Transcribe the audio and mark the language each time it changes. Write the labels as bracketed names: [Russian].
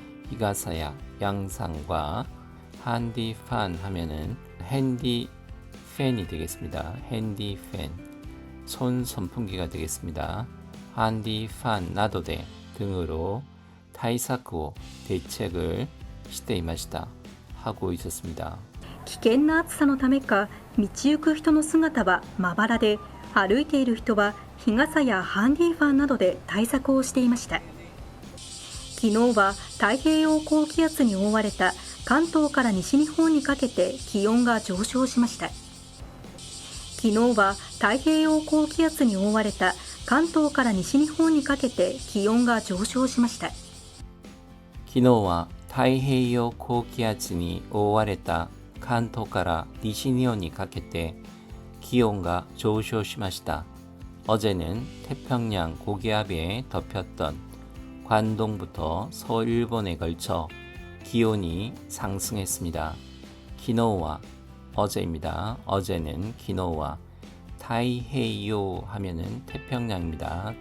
[Korean] 히가사야 양산과 한디판 하면은 핸디팬이 되겠습니다. 핸디팬 손 선풍기가 되겠습니다. [Japanese] 한디판 나도데 [Korean] 등으로 타이사쿠 대책을 시대이마시다 하고 있었습니다. [Japanese] 危険な暑さのためか、道行く人の姿はまばらで、歩いている人は日傘やハンディファンなどで対策をしていました。昨日は太平洋高気圧に覆われた関東から西日本にかけて気温が上昇しました。昨日は太平洋高気圧に覆われた関東から西日本にかけて気温が上昇しました。昨日は太平洋高気圧に覆われた関東から西日本にかけて気温が上昇しました。 [Korean] 어제는 태평양 고기압에 덮였던 관동부터 서일본에 걸쳐 기온이 상승했습니다. 기노와 어제입니다. 어제는 기노와 타이헤이요 하면은 태평양입니다.